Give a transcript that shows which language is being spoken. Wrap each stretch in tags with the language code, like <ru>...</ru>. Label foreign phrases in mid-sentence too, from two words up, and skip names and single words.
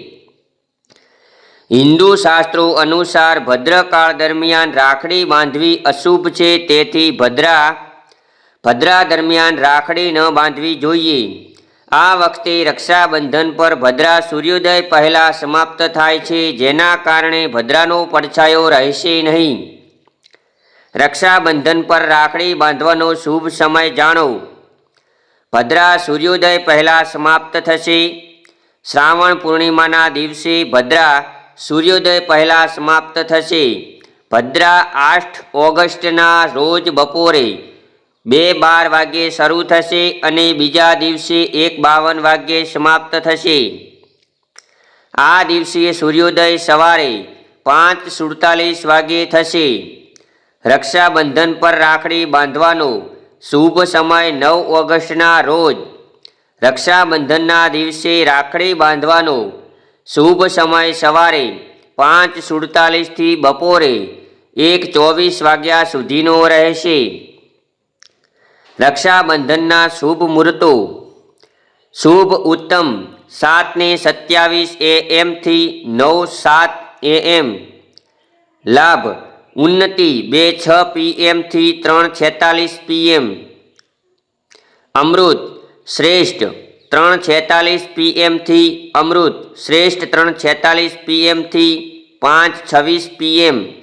<gu>હિંદુ શાસ્ત્રો અનુસાર ભદ્રકાળ દરમિયાન રાખડી બાંધવી અશુભ છે, તેથી ભદ્રા દરમિયાન રાખડી ન બાંધવી જોઈએ। આ વખતે રક્ષાબંધન પર ભદ્રા સૂર્યોદય પહેલા સમાપ્ત થાય છે, જેના કારણે ભદ્રાનો પડછાયો રહેશે નહીં। રક્ષાબંધન પર રાખડી બાંધવાનો શુભ સમય જાણો। ભદ્રા સૂર્યોદય પહેલા સમાપ્ત થશે। શ્રાવણ પૂર્ણિમાના દિવસે ભદ્રા સૂર્યોદય પહેલા સમાપ્ત થશે। ભદ્રા 8 ઓગસ્ટના રોજ બપોરે 2:12 વાગ્યે શરૂ થશે અને બીજા દિવસે 1:52 વાગ્યે સમાપ્ત થશે। આ દિવસે સૂર્યોદય સવારે 5:47 વાગ્યે થશે। રક્ષાબંધન પર રાખડી બાંધવાનો શુભ સમય 9 ઓગસ્ટના રોજ રક્ષાબંધનના દિવસે રાખડી બાંધવાનો શુભ સમય સવારે 5:47 થી બપોરે 1:24 વાગ્યા સુધીનો રહેશે। રક્ષાબંધનના શુભ મુહૂર્તો। શુભ ઉત્તમ 7:27 AM થી 9:07 AM। લાભ ઉન્નતિ 2:06 PM થી 3:46 PM। અમૃત શ્રેષ્ઠ 3:46 PM થી અમૃત શ્રેષ્ઠ 3:46 PM થી 5:26 PM।</gu>